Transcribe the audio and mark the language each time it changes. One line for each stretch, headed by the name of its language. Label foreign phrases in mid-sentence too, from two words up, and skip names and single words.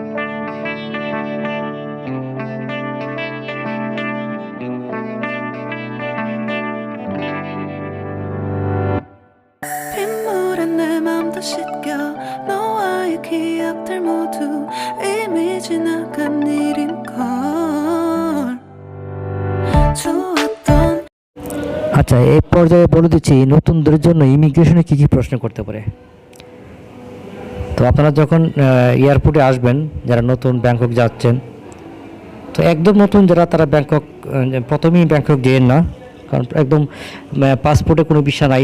Korean: 빗물에 내 맘도 씻겨 너와의 기억들 모두 이미 지나간 일인걸 좋았던
Bangla: আচ্ছা, এই পর্যায়ে বলে দিচ্ছি নতুনদের জন্য ইমিগ্রেশনে কী কী প্রশ্ন করতে পারে। তো আপনারা যখন এয়ারপোর্টে আসবেন, যারা নতুন ব্যাংকক যাচ্ছেন, তো একদম নতুন যারা, তারা প্রথমেই ব্যাংকক যেন না, কারণ একদম পাসপোর্টে কোনো বিষয় নাই।